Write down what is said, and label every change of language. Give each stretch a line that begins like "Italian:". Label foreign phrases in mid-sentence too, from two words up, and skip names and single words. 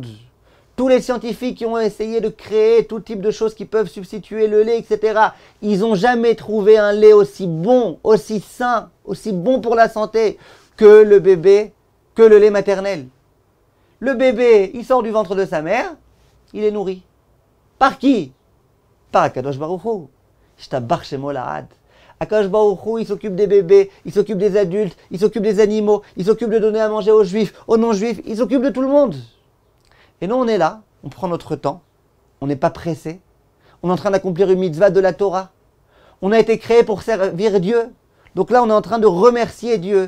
French: Tous les scientifiques qui ont essayé de créer tout type de choses qui peuvent substituer le lait, etc., ils n'ont jamais trouvé un lait aussi bon, aussi sain, aussi bon pour la santé que le bébé, que le lait maternel. Le bébé, il sort du ventre de sa mère, il est nourri. Par qui? Par
Hebrew: הקדוש ברוך הוא. ישתבח שמו לעד. הקדוש ברוך הוא,
French: il s'occupe des bébés, il s'occupe des adultes, il s'occupe des animaux, il s'occupe de donner à manger aux juifs, aux non-juifs, il s'occupe de tout le monde. Et nous, on est là, on prend notre temps, on n'est pas pressé, on est en train d'accomplir une mitzvah de la Torah. On a été créé pour servir Dieu. Donc là, on est en train de remercier Dieu.